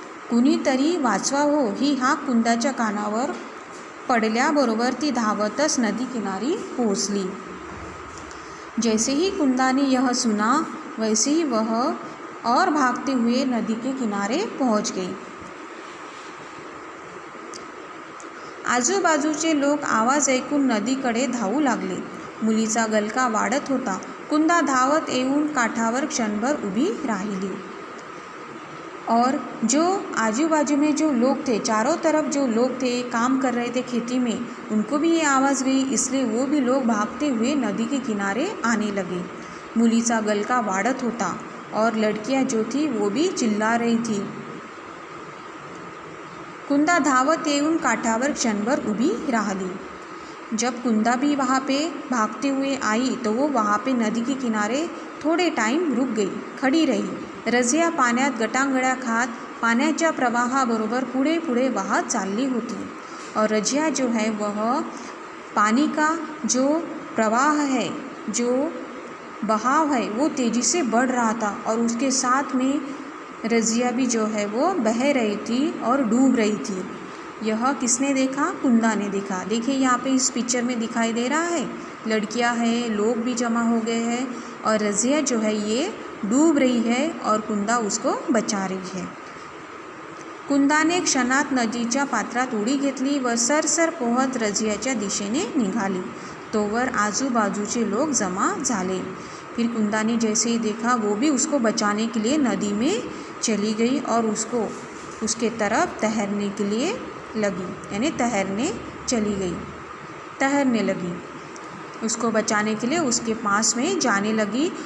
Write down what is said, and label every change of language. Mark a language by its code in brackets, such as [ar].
[mr] कुणीतरी वाचवा हो ही हाक कुंदाच्या कानावर पडल्याबरोबर ती धावतच नदी किनारी पहुंचली। [hi] जैसे ही कुंदा ने यह सुना वैसे ही वह और भागते हुए नदी के किनारे पहुंच गई। [mr] आजूबाजूचे लोक आवाज ऐकून नदीकडे धावू लागले। मुलीचा गलका वाढत होता। कुंदा धावत येऊन काठावर क्षणभर उभी राहिली [hi] और जो आजू बाजू में जो लोग थे, चारों तरफ जो लोग थे काम कर रहे थे खेती में, उनको भी ये आवाज़ गई, इसलिए वो भी लोग भागते हुए नदी के किनारे आने लगे। [mr] मुलीचा गलका वाढत होता [hi] और लड़कियां जो थी वो भी चिल्ला रही थी। [mr] कुंदा धावत येऊन काठावर क्षणभर उभी राहिली। [hi] जब कुंदा भी वहाँ पे भागते हुए आई तो वो वहाँ पे नदी के किनारे थोड़े टाइम रुक गई, खड़ी रही। [mr] रजिया पाण्यात गटांगळ्या खात पाण्याच्या प्रवाहाबरोबर पुढे पुढे वाहत चालली होती [hi] और रजिया जो है वह पानी का जो प्रवाह है, जो बहाव है वो तेज़ी से बढ़ रहा था और उसके साथ में रज़िया भी जो है वो बह रही थी और डूब रही थी। यह किसने देखा? कुंदा ने देखा। देखिए यहाँ पे इस पिक्चर में दिखाई दे रहा है, लड़कियां हैं, लोग भी जमा हो गए हैं और रज़िया जो है ये डूब रही है और कुंदा उसको बचा रही है। [mr] कुंदाने क्षणात नदीच्या पात्रात उडी घेतली व सरसर पोहत रज़ियाच्या दिशेने निघाली। तोवर आजूबाजूचे लोग जमा झाले। [hi] फिर कुंदा ने जैसे ही देखा वो भी उसको बचाने के लिए नदी में चली गई और उसको उसके तरफ तैरने के लिए लगी, यानी तैरने लगी उसको बचाने के लिए उसके पास में जाने लगी।